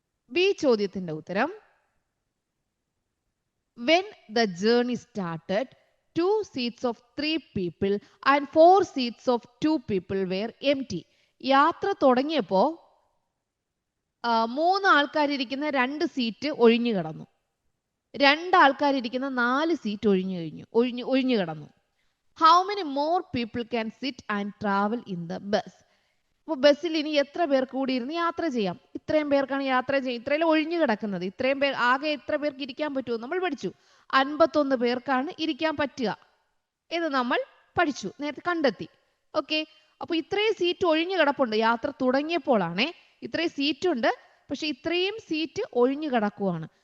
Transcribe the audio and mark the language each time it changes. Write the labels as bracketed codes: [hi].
[ml] B ചോദ്യത്തിന്റെ ഉത്തരം, [en] when the journey started, 2 seats of 3 people and 4 seats of 2 people were empty. [ml] യാത്ര തുടങ്ങിയപ്പോ 3 ആൾക്കാരിരിക്കുന്ന 2 seat ഒഴിഞ്ഞു കിടന്നു. 2 ആൾക്കാരിരിക്കുന്ന 4 സീറ്റ് ഒഴിഞ്ഞു കിടന്നു. [en] How many more people can sit and travel in the bus? [ml] അപ്പോൾ ബസ്സിൽ ഇനി എത്ര പേർക്ക് കൂടി ഇരുന്ന് യാത്ര ചെയ്യാം? ഇത്രയും പേർക്കാണ് യാത്ര ചെയ്യുക. ഇത്രയും ഒഴിഞ്ഞു കിടക്കുന്നത്. ഇത്രയും പേർ ആകെ എത്ര പേർക്ക് ഇരിക്കാൻ പറ്റുമോ നമ്മൾ പഠിച്ചു. 51 പേർക്കാണ് ഇരിക്കാൻ പറ്റുക എന്ന് നമ്മൾ പഠിച്ചു, നേരത്തെ കണ്ടെത്തി. ഓക്കെ, അപ്പൊ ഇത്രയും സീറ്റ് ഒഴിഞ്ഞു കിടപ്പുണ്ട്. യാത്ര തുടങ്ങിയപ്പോഴാണേ ഇത്രയും സീറ്റ് ഉണ്ട്, പക്ഷെ ഇത്രയും സീറ്റ് ഒഴിഞ്ഞു കിടക്കുവാണ്.